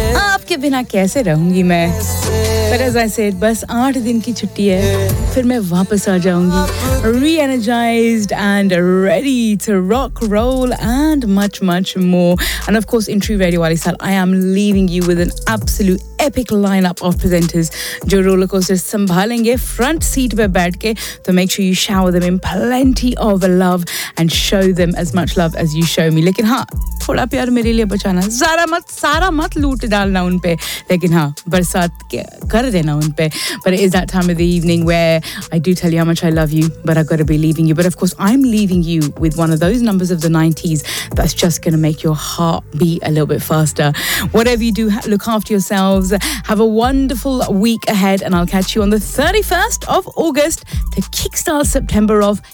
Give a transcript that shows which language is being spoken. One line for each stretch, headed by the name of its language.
Hindi: आपके बिना कैसे रहूँगी मैं?
English: But as I said,
Hindi: बस 8 दिन की छुट्टी है, फिर मैं वापस आ जाऊँगी,
English: re-energized and ready to rock, roll and much, much more. And of course, in true radio wali style, I am leaving you with an absolute epic lineup of presenters, जो roller coaster
Hindi: संभालेंगे front seat पे बैठ के.
English: So make sure you shower them in plenty of love and show them as much love as you show me.
Hindi: लेकिन हाँ, थोड़ा प्यार मेरे लिए बचाना, सारा मत लूट डालना उनपे. लेकिन हाँ, बरसात कर देना उनपे.
English: But it is that time of the evening where I do tell you how much I love you, but I've got to be leaving you. But of course, I'm leaving you with one of those numbers of the 90s that's just going to make your heart beat a little bit faster. Whatever you do, look after yourselves. Have a wonderful week ahead, and I'll catch you on the 31st of August to kickstart September off.